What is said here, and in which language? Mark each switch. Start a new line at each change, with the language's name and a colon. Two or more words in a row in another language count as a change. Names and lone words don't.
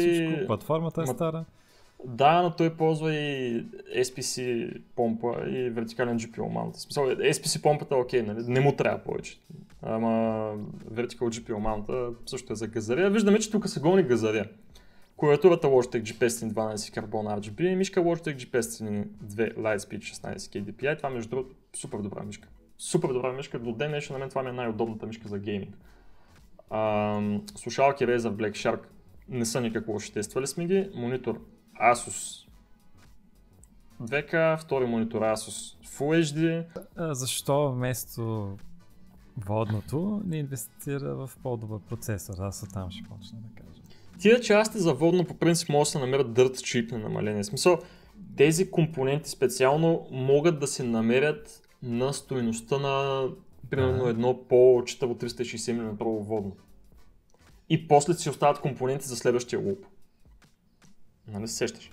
Bulgarian: всичко, платформата е стара. Да, но той ползва и SPC помпа и вертикален
English: GPU mount.
Bulgarian: В смисъл, SPC помпата е окей, нали? Не му трябва повече. Ама
English: Vertical GPU mount
Bulgarian: също е за газария. Виждаме, че тук се гони газария. Клавиатурата Logitech G512 Carbon RGB, мишка Logitech G502 Lightspeed 16 KDPI. Това между другото супер добра мишка. Супер добра мишка, до ден днешен на мен това ми е най-удобната мишка за гейминг. Слушалки Razer Black Shark не са никак лоши, тествали сме ги. Монитор Asus 2K, втори монитор Asus Full HD. Защо вместо водното не инвестира в по-добър процесор? Аз оттам ще почна да кажа. Тия части за водно по принцип могат да се намерят
English: dirt cheap
Bulgarian: на намаление. В смисъл, тези компоненти специално могат да се намерят на стойността на примерно едно по-читаво 360 мм водно. И после си остават компоненти за следващия луп. Нали се сещаш?